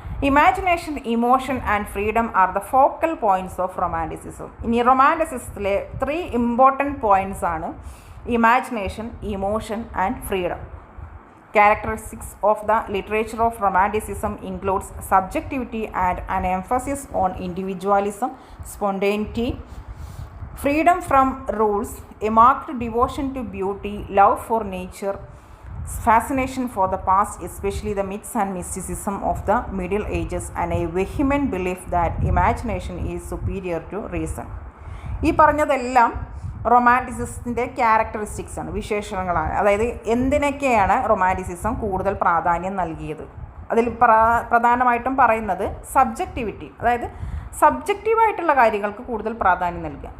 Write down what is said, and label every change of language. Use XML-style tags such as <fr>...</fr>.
<en>Imagination, emotion and freedom are the focal points of romanticism.</en> <ml>ഇനി റൊമാൻറ്റിസിസത്തിലെ 3 important points ആണ്</ml> <en>imagination, emotion and freedom. Characteristics of the literature of romanticism includes subjectivity and an emphasis on individualism, spontaneity, freedom from rules, a marked devotion to beauty, love for nature, fascination for the past, especially the myths and mysticism of the Middle Ages, and a vehement belief that imagination is superior to reason.</en> <ml>ഈ പറഞ്ഞതെല്ലാം റൊമാൻറ്റിസിസത്തിൻ്റെ characteristics ആണ്, വിശേഷണങ്ങളാണ്. അതായത് എന്തിനൊക്കെയാണ് romanticism കൂടുതൽ പ്രാധാന്യം നൽകിയത്. അതിൽ പ്രധാനമായിട്ടും പറയുന്നത് സബ്ജക്റ്റിവിറ്റി, അതായത് സബ്ജക്റ്റീവായിട്ടുള്ള കാര്യങ്ങൾക്ക് കൂടുതൽ പ്രാധാന്യം നൽകുക.</ml>